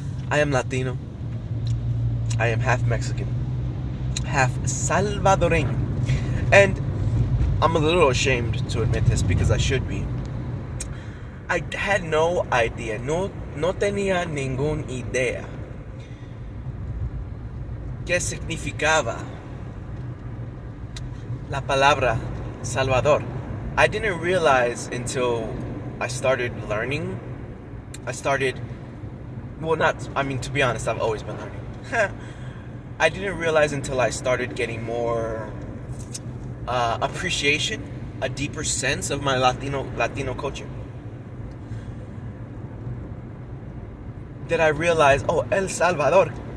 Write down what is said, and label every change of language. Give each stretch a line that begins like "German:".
English: I am Latino. I am half Mexican, half Salvadoreño. And I'm a little ashamed to admit this because I should be. I had no idea,
Spanish: no tenía ningún idea qué significaba la palabra Salvador.
English: I didn't realize until I started learning. To be honest, I've always been learning. I didn't realize until I started getting more appreciation, a deeper sense of my Latino culture, that I realized, oh, El Salvador.